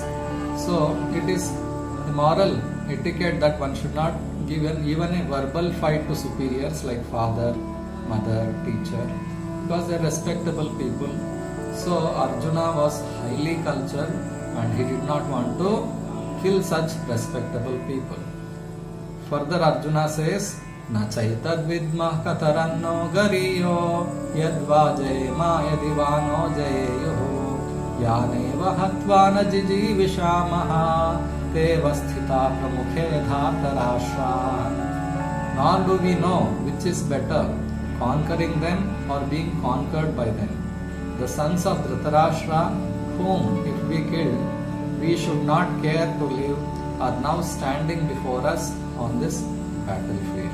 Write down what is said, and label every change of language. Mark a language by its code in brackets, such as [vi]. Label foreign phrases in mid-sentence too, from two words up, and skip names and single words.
[en] So it is a moral etiquette that one should not give even a verbal fight to superiors like father, mother, teacher, because they are respectable people. So Arjuna was highly cultured and he did not want to kill such respectable people. Further Arjuna says, [sa] न चैतद् विद्मः कतरन्नो गरियो यद्वा जयेम यदिवानो जयेयो यानेव हत्वा न जिजीविषामह तेव स्थिता प्रमुखे धार्तराष्ट्र. [en] Nor do we know which is better, conquering them or being conquered by them. The sons of Dhritarashtra, whom if we killed, we should not care to live, are now standing before us on this battlefield.